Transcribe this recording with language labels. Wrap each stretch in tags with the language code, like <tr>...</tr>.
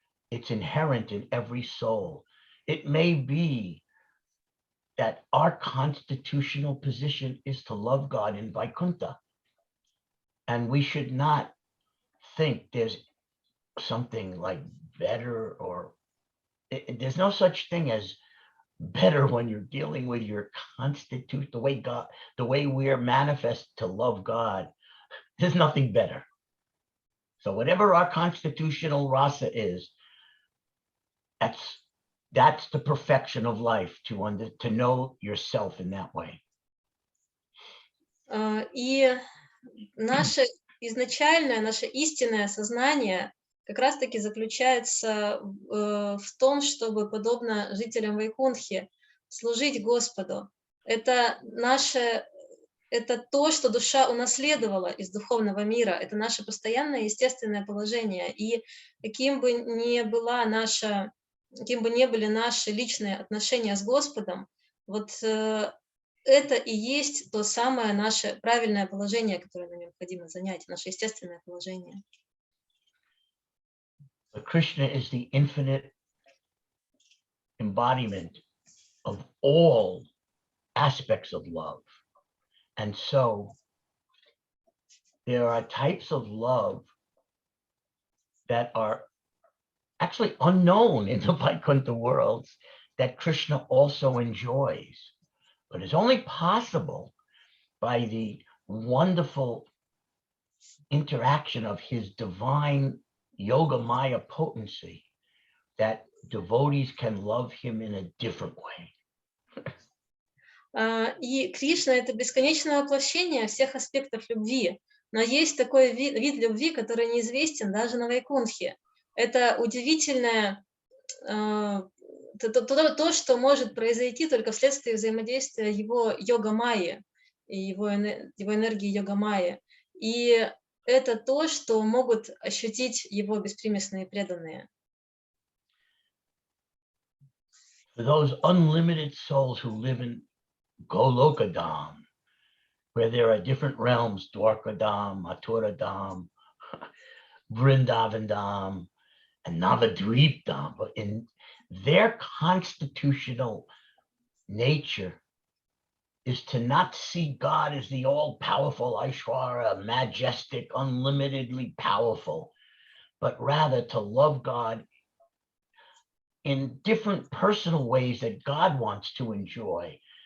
<en>It's inherent in every soul. It may be that our constitutional position is to love God in Vaikuntha, and we should not think there's something like better, or there's no such thing as better when you're dealing with your constitution, the way we're manifest to love God. There's nothing better. So whatever our constitutional rasa is, that's the perfection of life, to know yourself in that way.</en> <ru>И наше изначальное, наше истинное сознание как раз-таки заключается в том, чтобы, подобно жителям Вайкунтхи, служить Господу. Это наше это то, что душа унаследовала из духовного мира. Это наше постоянное естественное положение. И каким бы ни были наши личные отношения с Господом, вот это и есть то самое наше правильное положение, которое нам необходимо занять, наше естественное положение.</ru> <en>But Krishna is the infinite embodiment of all aspects of love. And so there are types of love that are actually unknown in the Vaikuntha worlds that Krishna also enjoys, but it's only possible by the wonderful interaction of his divine yoga maya potency that devotees can love him in a different way.</en> <ru>И Кришна — это бесконечное воплощение всех аспектов любви. Но есть такой вид любви, который неизвестен даже на Вайкунтхе. Это удивительное, то, что может произойти только вследствие взаимодействия его йога-майи, и его энергии йога-майи. И это то, что могут ощутить его беспримесные преданные.</ru> <en>For those unlimited souls who live in Golokadam, where there are different realms, Dwarkadam, Maturadam, Vrindavandam, and Navadvipdam, but in their constitutional nature is to not see God as the all-powerful Aishwara, majestic, unlimitedly powerful, but rather to love God in different personal ways that God wants to enjoy.</en>